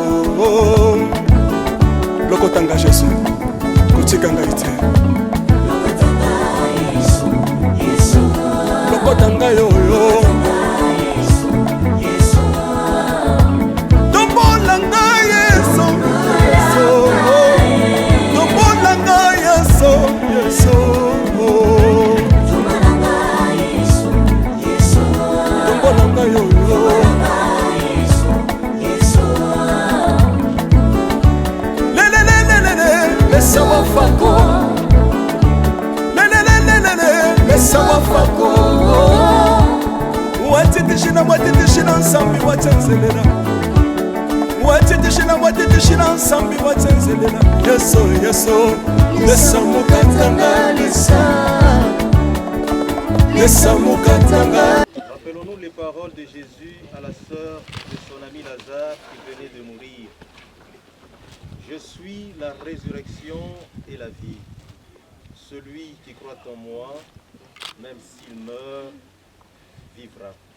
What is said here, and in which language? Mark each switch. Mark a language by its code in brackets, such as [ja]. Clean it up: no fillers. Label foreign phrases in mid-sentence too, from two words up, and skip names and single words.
[ln] lokota ngai jesu kotika ngai te lokota ngai oyo tombola ngai yeso yeso tombola ngai yeso yeso tombola ngai oyo Sawa fako [bem] sawa fako watitishina watitishina nsambi watsenzelela watitishina watitishina nsambi watsenzelela yeso yeso lesa mukatanga lesa mukatanga. [fr] Rappelons-nous les paroles de Jésus à la sœur de son ami Lazare qui venait de mourir. Je suis la résurrection et la vie. Celui qui croit en moi, même s'il meurt, vivra.